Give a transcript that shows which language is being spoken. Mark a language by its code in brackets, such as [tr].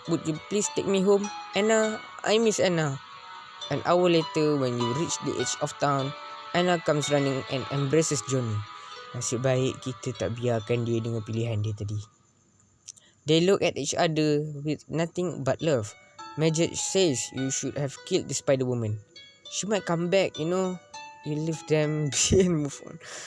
[en] Would you please take me home? Anna, I miss Anna. An hour later, when you reach the edge of town, Anna comes running and embraces Johnny. [ms] Nasib baik kita tak biarkan dia dengan pilihan dia tadi. [en] They look at each other with nothing but love. Magic says you should have killed the spider woman. She might come back, you know. You leave them be and move on.